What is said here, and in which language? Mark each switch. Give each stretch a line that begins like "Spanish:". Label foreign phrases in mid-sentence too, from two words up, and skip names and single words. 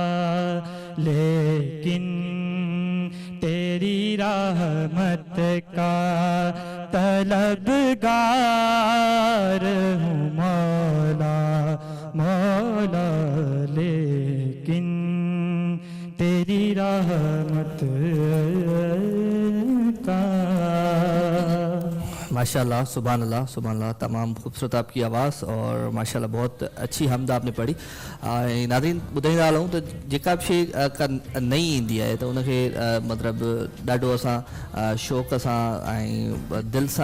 Urdu: لیکن تیری رحمت کا طلبگار ہوں مولا مولا لیکن تیری رحمت کا. ماشاءاللہ سبحان اللہ. تمام خوبصورت آپ کی آواز اور ماشاءاللہ بہت اچھی حمد آپ نے پڑھی.
Sindhi: ناظرین ॿुधाईंदा हलूं त जेका बि शइ नई ईंदी आहे त उनखे मतिलबु ॾाढो असां शौक़ सां ऐं दिलि सां